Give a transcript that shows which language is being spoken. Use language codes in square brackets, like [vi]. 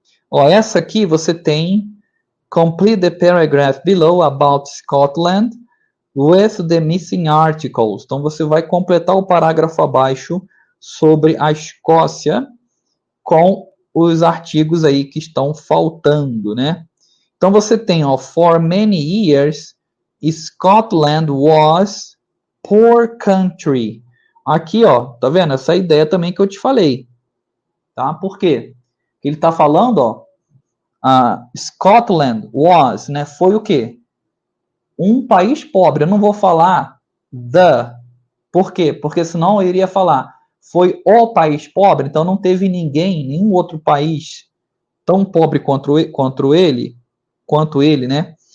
[pt] Ó, essa aqui você tem [en] complete the paragraph below about Scotland with the missing articles. [pt] Então você vai completar o parágrafo abaixo sobre a Escócia com os artigos aí que estão faltando, né? Então você tem, ó, [en] for many years Scotland was poor country. [pt] Aqui, ó, tá vendo? Essa ideia também que eu te falei, tá? Por quê? Ele tá falando, ó, [en] Scotland was, [pt] né? Foi o quê? Um país pobre. Eu não vou falar the. Por quê? Porque senão eu iria falar foi o país pobre, então não teve ninguém, nenhum outro país tão pobre quanto ele, né?